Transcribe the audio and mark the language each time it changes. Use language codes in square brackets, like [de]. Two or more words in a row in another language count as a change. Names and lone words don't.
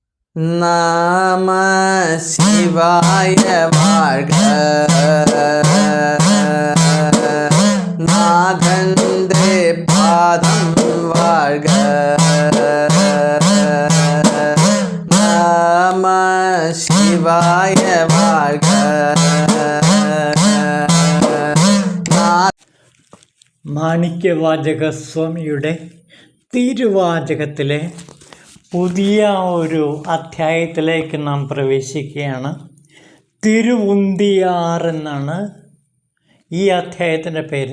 [ta] நம சிவாய வாழ்க. நாதந்தே பாதம் வாழ்க. நம சிவாய வாழ்க. [ml] മാണിക്യവാചക സ്വാമിയുടെ തിരുവാചകത്തിലെ പുതിയ ഒരു അധ്യായത്തിലേക്ക് നാം പ്രവേശിക്കുകയാണ്. തിരുവുന്തിയാർ എന്നാണ് ഈ അധ്യായത്തിൻ്റെ പേര്.